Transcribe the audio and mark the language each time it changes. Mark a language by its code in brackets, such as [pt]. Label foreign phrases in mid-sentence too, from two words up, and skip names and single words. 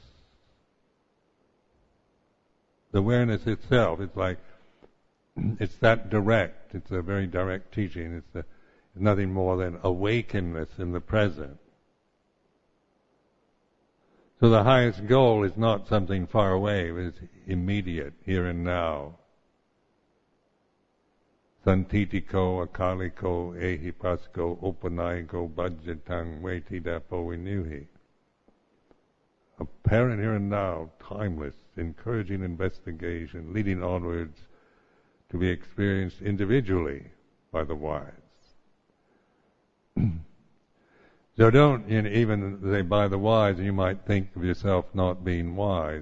[en] itself, it's that direct, it's a very direct teaching, it's nothing more than awakeness in the present. So the highest goal is not something far away, it's immediate, here and now. [pi] Santitiko, akaliko, ehipasko, opanayiko, bhajatang, vetidapo vinuhi. [en] Apparent here and now, timeless, encouraging investigation, leading onwards to be experienced individually by the wise. So don't, even say by the wise, you might think of yourself not being wise.